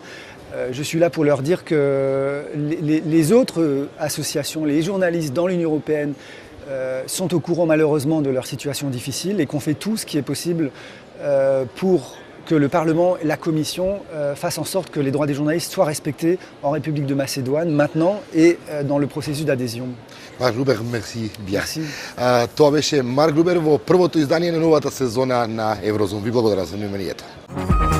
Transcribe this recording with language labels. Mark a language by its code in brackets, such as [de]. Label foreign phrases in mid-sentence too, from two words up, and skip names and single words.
[fr] Je suis là pour leur dire que les autres associations, les journalistes dans l'Union européenne sont au courant malheureusement de leur situation difficile et qu'on fait tout ce qui est possible pour que le Parlement et la Commission fassent en sorte que les droits des journalistes soient respectés en République de Macédoine maintenant et dans le processus d'adhésion. Mark Gruber, merci bien. Merci. [mk] Това беше Марк Грубер во првото издание на новата сезона на Еврозон. Ви благодарам за вниманието.